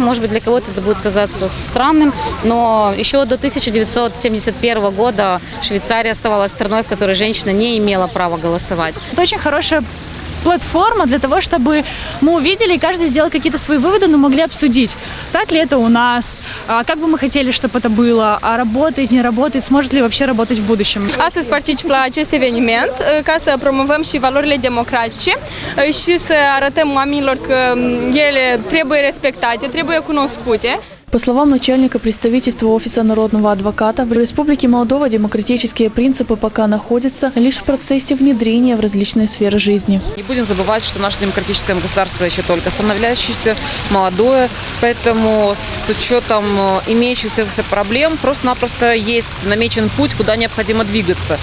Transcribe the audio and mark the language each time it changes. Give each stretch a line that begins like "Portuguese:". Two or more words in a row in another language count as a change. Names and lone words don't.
Russian: Может быть, для кого-то это будет казаться странным, но еще до 1971 года Швейцария оставалась страной, в которой женщина не имела права голосовать. Это очень хорошая платформа для того, чтобы мы увидели и каждый сделал какие-то свои выводы, но могли обсудить, так ли это у нас, как бы мы хотели, чтобы это было, а работает, не работает, sможет ли вообще работать в будущем.
Romanian: Astăzi particip la acest eveniment ca să promovăm și valorile democratice și să arătăm oamenilor că ele trebuie respectate, trebuie cunoscute.
Russian: По словам начальника представительства Офиса народного адвоката, в Республике Молдова демократические принципы пока находятся лишь в процессе внедрения в различные сферы жизни. Не будем забывать, что наше демократическое государство еще только становляющееся, молодое, поэтому с учетом имеющихся проблем просто-напросто есть намечен путь, куда необходимо двигаться.